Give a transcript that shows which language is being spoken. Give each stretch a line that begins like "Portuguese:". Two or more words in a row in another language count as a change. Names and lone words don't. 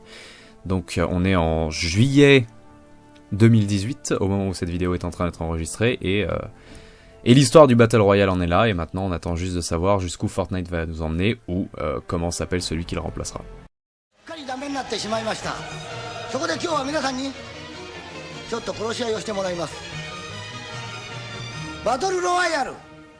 French: Donc on est en juillet 2018, au moment où cette vidéo est en train d'être enregistrée, et l'histoire du Battle Royale en est là, et maintenant on attend juste de savoir jusqu'où Fortnite va nous emmener, ou comment s'appelle celui qui le remplacera.
Japanese: ちょっと殺し合いをしてもらいます。バトルロワイヤル